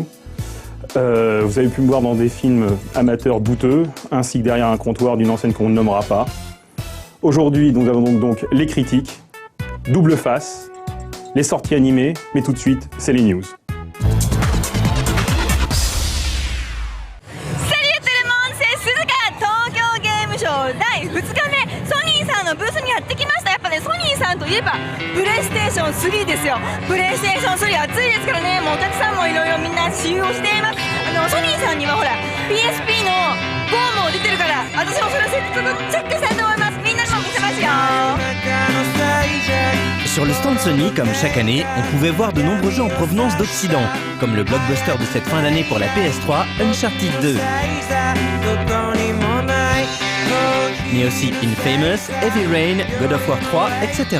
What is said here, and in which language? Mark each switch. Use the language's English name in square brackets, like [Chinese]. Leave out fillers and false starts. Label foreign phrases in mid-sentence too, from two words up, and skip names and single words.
[French] Vous avez pu me voir dans des films amateurs douteux, ainsi que derrière un comptoir d'une enseigne qu'on ne nommera pas. Aujourd'hui nous avons donc les critiques, double face, les sorties animées, mais tout de suite c'est les news. Salut tout le monde, c'est Suzuka, [Japanese] Tokyo Game Show 第2日目、ソニーさんのブースにやってきました。やっぱね、ソニーさんといえばプレイステーション3ですよ。プレイステーション3熱いですからね、もうお客さんもいろいろみんな使用しています。ソニーさんにはほら PSP の4も出てるから、私もそれをせっかくチェックしたいと思います。みんなにも見せますよ。 [French] Sur le stand Sony, comme chaque année, on pouvait voir de nombreux jeux en provenance d'Occident, comme le blockbuster de cette fin d'année pour la PS3, Uncharted 2. Mais aussi Infamous, Heavy Rain, God of War 3, etc.